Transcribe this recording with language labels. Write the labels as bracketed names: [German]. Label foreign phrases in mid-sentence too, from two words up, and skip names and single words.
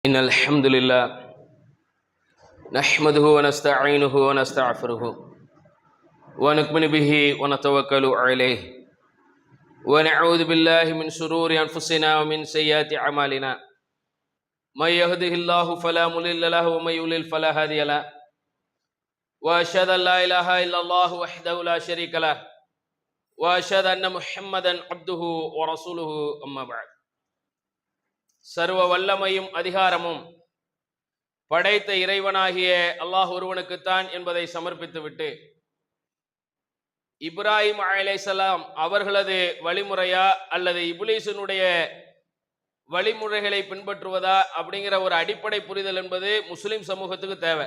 [Arabic] إن الحمد لله نحمده ونستعينه ونستغفره ونؤمن به ونتوكل عليه ونعوذ بالله من شرور أنفسنا ومن سيئات أعمالنا من يهده الله فلا مضل له ومن يضلل فلا هادي له وأشهد أن لا إله إلا الله وحده لا شريك له وأشهد أن محمدا عبده ورسوله أما بعد. [Tamil] சர்வ வல்லமையும் அதிகாரமும் படைத்த இறைவனாகிய அல்லாஹ் ஒருவனுக்குத்தான் என்பதை சமர்ப்பித்துவிட்டு, இப்ராஹிம் அலைஹிஸ்ஸலாம் அவர்களது வழிமுறையா அல்லது இப்லீஸினுடைய வழிமுறைகளை பின்பற்றுவதா அப்படிங்கிற ஒரு அடிப்படை புரிதல் என்பது முஸ்லிம் சமூகத்துக்கு தேவை.